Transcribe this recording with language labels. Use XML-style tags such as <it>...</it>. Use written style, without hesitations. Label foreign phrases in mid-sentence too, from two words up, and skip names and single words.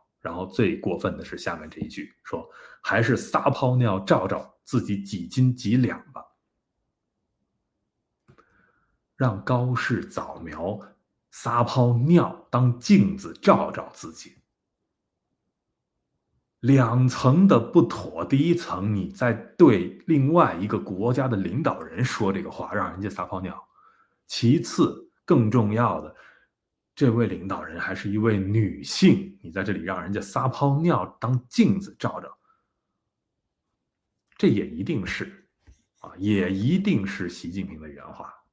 <zh>然後最過分的是下面這一句，說還是撒泡尿照照自己几斤幾兩吧。讓高氏早苗撒泡尿當鏡子照照自己，两层的不妥。第一层，你在对另外一个国家的領導人說這個話，讓人家撒泡尿。其次，更重要的，這位領導人還是一位女性，你在這裡讓人家撒泡尿當鏡子照照，這也一定是習近平的原話。</zh>